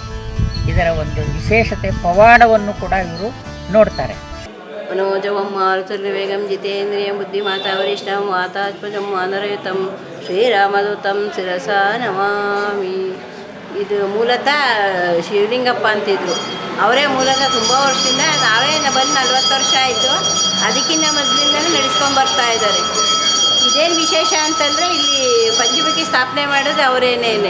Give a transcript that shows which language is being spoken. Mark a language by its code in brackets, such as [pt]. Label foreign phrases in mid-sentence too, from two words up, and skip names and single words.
[kn] ಇದರ ಒಂದು ವಿಶೇಷತೆ, ಪವಾಡವನ್ನು ಕೂಡ ಇವರು ನೋಡ್ತಾರೆ. [sa] मनोजवं मारुतुल्यवेगं जितेन्द्रियं बुद्धिमातावरिष्ठं वातात्मजं वानरयुतं ಶ್ರೀರಾಮದೂತಂ ಶಿರಸಾ ನಮಾಮಿ. [kn] ಇದು ಮೂಲತಃ ಶಿವಲಿಂಗಪ್ಪ ಅಂತಿದ್ರು. ಅವರೇ ಮೂಲತಃ ತುಂಬ ವರ್ಷದಿಂದ, ನಾವೇ ಬಂದು 40 ವರ್ಷ ಆಯಿತು. ಅದಕ್ಕಿಂತ ಮೊದಲಿಂದಲೂ ನಡೆಸ್ಕೊಂಬರ್ತಾ ಇದ್ದಾರೆ. ಇದೇನು ವಿಶೇಷ ಅಂತಂದರೆ, ಇಲ್ಲಿ ಪಂಚಮುಖಿ ಸ್ಥಾಪನೆ ಮಾಡೋದು ಅವರೇನೇನೆ.